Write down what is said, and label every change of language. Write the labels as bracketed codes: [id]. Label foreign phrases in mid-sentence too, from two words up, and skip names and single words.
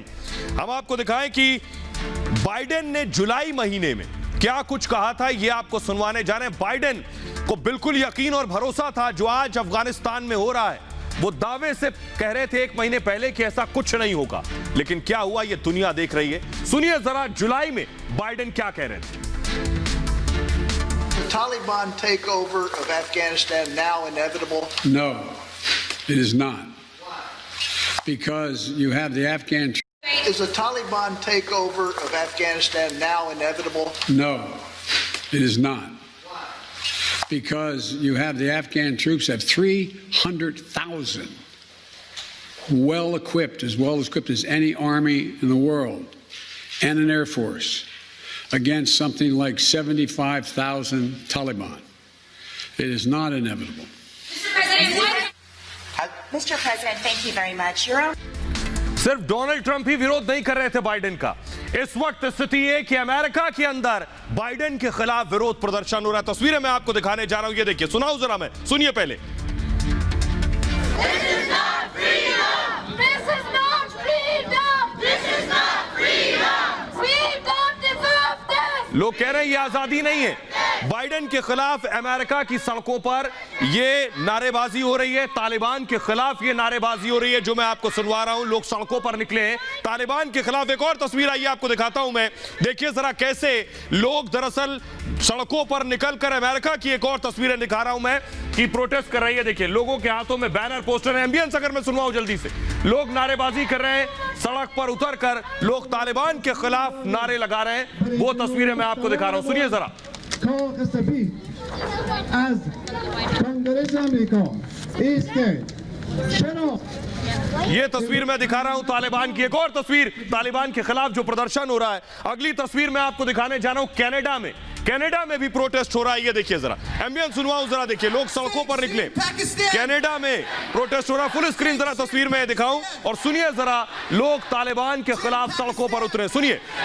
[hi] हम आपको दिखाएं कि बाइडेन ने जुलाई महीने में क्या कुछ कहा था, यह आपको सुनवाने जा रहे हैं। बाइडेन को बिल्कुल यकीन और भरोसा था जो आज अफगानिस्तान में हो रहा है। वो दावे से कह रहे थे 1 महीने पहले कि ऐसा कुछ नहीं होगा, लेकिन क्या हुआ ये दुनिया देख रही है। सुनिए जरा जुलाई में बाइडेन क्या कह रहे थे। [en] The Taliban takeover of Afghanistan now inevitable? No, it is not. Because you have the Afghan. Is the Taliban takeover of Afghanistan now inevitable? No, it is not. Because you have the Afghan troops have 300,000 well equipped as any army in the world, and an air force against something like 75,000 Taliban. It is not inevitable. Mr. President, thank you very much. Your own. [hi] सिर्फ डोनाल्ड ट्रंप ही विरोध नहीं कर रहे थे बाइडेन का। इस वक्त स्थिति है कि अमेरिका के अंदर बाइडेन के खिलाफ विरोध प्रदर्शन हो रहा है। तस्वीरें मैं आपको दिखाने जा रहा हूं, ये देखिए, सुनाओ जरा, मैं सुनिए पहले। [en] This is not freedom. This is not freedom. This is not freedom. We don't deserve this. [hi] लोग कह रहे हैं ये आजादी नहीं है। बाइडेन के खिलाफ अमेरिका की सड़कों पर ये नारेबाजी हो रही है, तालिबान के खिलाफ ये नारेबाजी हो रही है जो मैं आपको सुनवा रहा हूं। लोग सड़कों पर निकले हैं तालिबान के खिलाफ। एक और तस्वीर आइए आपको दिखाता हूं मैं, देखिए जरा कैसे लोग दरअसल सड़कों पर निकलकर, अमेरिका की एक और तस्वीरें दिखा रहा हूं मैं कि प्रोटेस्ट कर रही है। देखिए लोगों के हाथों में बैनर, पोस्टर है। एम्बियंस अगर मैं सुनवाऊं जल्दी से, लोग नारेबाजी कर रहे हैं, सड़क पर उतरकर लोग तालिबान के खिलाफ नारे लगा रहे हैं। वो तस्वीरें मैं आपको दिखा रहा हूं, सुनिए जरा। [fa] کاخ سفید از کنگره امریکا است که چرا [hi] ये तस्वीर मैं दिखा रहा हूं तालिबान की। एक और तस्वीर तालिबान के खिलाफ जो प्रदर्शन हो रहा है। अगली तस्वीर मैं आपको दिखाने जा रहा हूं कनाडा में। कनाडा में भी प्रोटेस्ट हो रहा है, ये देखिए जरा, एम्बियंस सुनवाऊं जरा, देखिए लोग सड़कों पर निकले। कनाडा में प्रोटेस्ट हो रहा है, [en] full screen [hi] जरा तस्वीर में दिखाऊं और सुनिए जरा, लोग तालिबान के खिलाफ सड़कों पर उतरे, सुनिए।